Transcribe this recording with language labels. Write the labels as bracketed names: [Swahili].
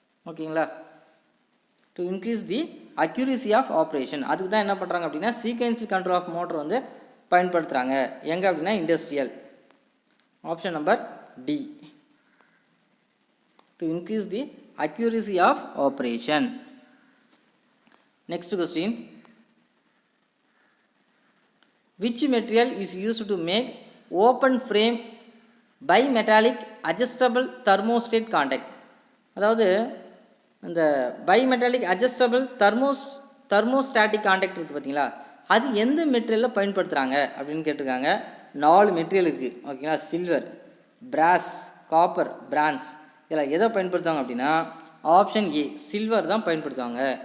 [English] ஓகேங்களா, to increase the accuracy of operation. [Tamil] அதுக்கு தான் என்ன பண்ணுறாங்க அப்படின்னா சீக்வென்ஸ் கண்ட்ரோல் ஆஃப் மோட்டர் வந்து பயன்படுத்துகிறாங்க. எங்கே அப்படின்னா industrial. [English] Option number D, to increase the accuracy of operation. Next question, which material is used to make open frame bimetallic adjustable thermostat contact. [Tamil] அதாவது இந்த [English] bimetallic adjustable thermostatic contact [Tamil] இருக்குது பார்த்தீங்களா, அது எந்த மெட்டீரியலில் பயன்படுத்துகிறாங்க அப்படின்னு கேட்டிருக்காங்க. 4 மெட்டீரியல் இருக்குது. ஓகேங்களா, சில்வர், பிராஸ், காப்பர், பிரான்ஸ். இதில் எதை பயன்படுத்துவாங்க அப்படின்னா ஆப்ஷன் ஏ சில்வர் தான் பயன்படுத்துவாங்க.